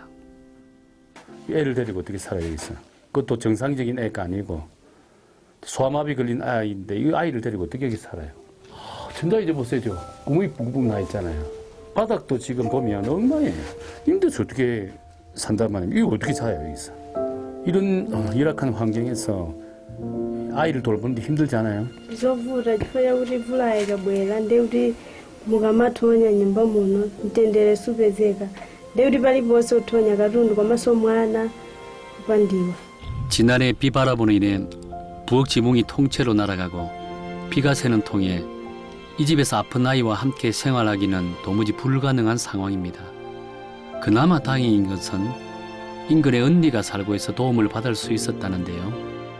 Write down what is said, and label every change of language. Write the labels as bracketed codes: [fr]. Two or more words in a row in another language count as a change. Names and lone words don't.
[ko] 애를 데리고 어떻게 살아야 되겠어? 그것도 정상적인 애가 아니고 소아마비 걸린 아이인데 이 아이를 데리고 어떻게 여기 살아요? 전자 이제 보세요. 구멍이 붕붕 나 있잖아요. 바닥도 지금 보면 엉망이에요. 힘들어서 어떻게 산단 말이에요. 이거 어떻게 살아요 여기서? 이런 열악한 환경에서 아이를 돌보는데 힘들잖아요. [ny] zovura chifanya kuti mvula ikabwera ndekuti mukamathonya nyumba muno mtendere supezeka ndekuti paliponse uthonya katundu komanso mwana kupandiwa. [ko] 지난해 비바람으로 인해 부엌 지붕이 통째로 날아가고 비가 새는 통에 이 집에서 아픈 아이와 함께 생활하기는 도무지 불가능한 상황입니다. 그나마 다행인 것은 인근에 언니가 살고 있어 도움을 받을 수 있었다는데요.